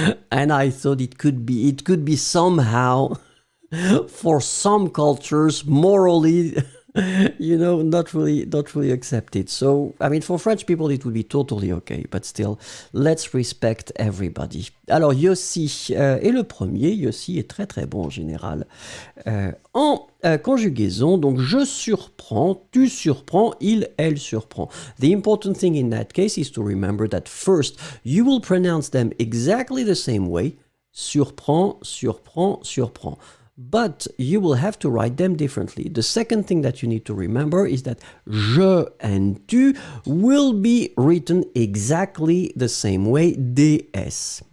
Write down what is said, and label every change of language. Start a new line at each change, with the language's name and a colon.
English: And I thought it could be somehow, for some cultures, morally, not really accepted. So, I mean, for French people, it would be totally okay, but still, let's respect everybody.
French: Alors, Yossi est le premier. Yossi est très très bon en général. En conjugaison, donc je surprends, tu surprends, il, elle surprend.
English: The important thing in that case is to remember that first, you will pronounce them exactly the same way. Surprend, surprend, surprend. But you will have to write them differently. The second thing that you need to remember is that je and tu will be written exactly the same way, DS.